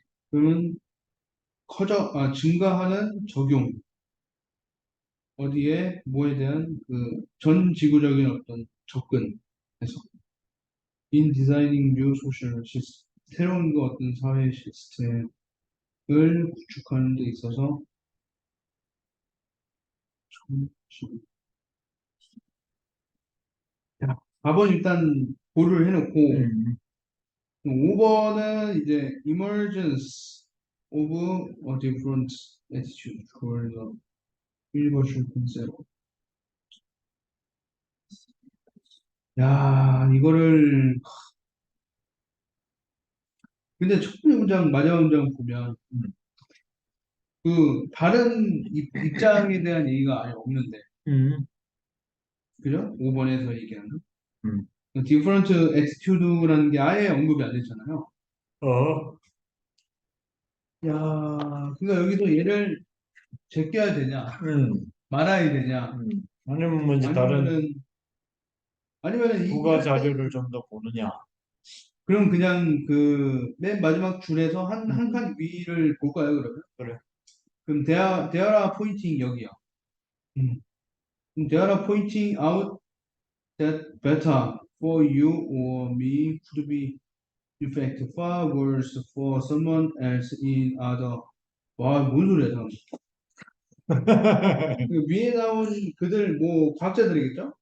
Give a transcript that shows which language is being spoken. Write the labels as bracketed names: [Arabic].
[Korean] 그러면 증가하는 적용 어디에 뭐에 대한 그 전 지구적인 어떤 접근에서 [English] in designing new social system [Korean] 새로운 거 어떤 사회 시스템을 구축하는 데 있어서 자, 4번 일단 고를 해놓고 음, 5번은 이제 [English] emergence of a different attitude toward the universal concept [Korean] 야, 이거를, 근데 첫 번째 문장, 마지막 문장 보면, 음, 그, 다른 입장에 대한 얘기가 아예 없는데, 음, 그죠? 5번에서 얘기하는. 음. [English] different attitude [Korean] 라는 게 아예 언급이 안 됐잖아요. 어, 야, 그러니까 여기서 얘를 제껴야 되냐, 음, 말아야 되냐, 아니면 뭔지 다른 아니면은, 아니면은, 부가 이럴 때, 자료를 좀 더 보느냐. 그럼 그냥 그, 맨 마지막 줄에서 한 음, 칸 위를 볼까요, 그러면? 그래. 그럼 [English] they are pointing [Korean] 여기요. 음. [English] They are pointing out that better for you or me could be in fact far worse for someone else in other. [Korean] 와, 뭔 소리야, 참. 그 위에 나온 그들, 뭐, 과학자들이겠죠?